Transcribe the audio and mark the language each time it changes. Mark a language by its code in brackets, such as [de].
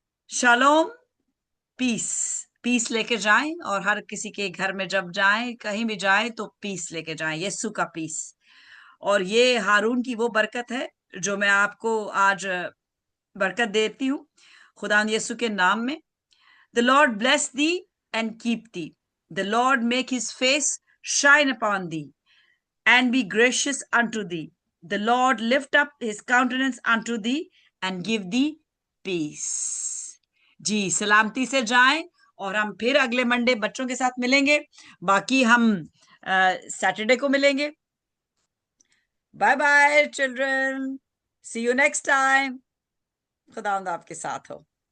[hi] Shalom, piece. Piece लेके जाएं, और हर किसी के घर में जब जाएं, कहीं भी जाएं, तो पीस लेके जाएं, यीशु का पीस। और ये हारून की वो बरकत है जो मैं आपको आज बरकत देती हूँ खुदा यीशु के नाम में। [en] The Lord bless thee and keep thee. The Lord make his face shine upon thee and be gracious unto thee. The Lord lift up his countenance unto thee and give thee peace. [hi] जी, सलामती से जाएं, और हम फिर अगले Monday बच्चों के साथ मिलेंगे। बाकी हम सैटरडे को मिलेंगे। [en] Bye bye children, see you next time. [hi] खुदा आपके साथ हो।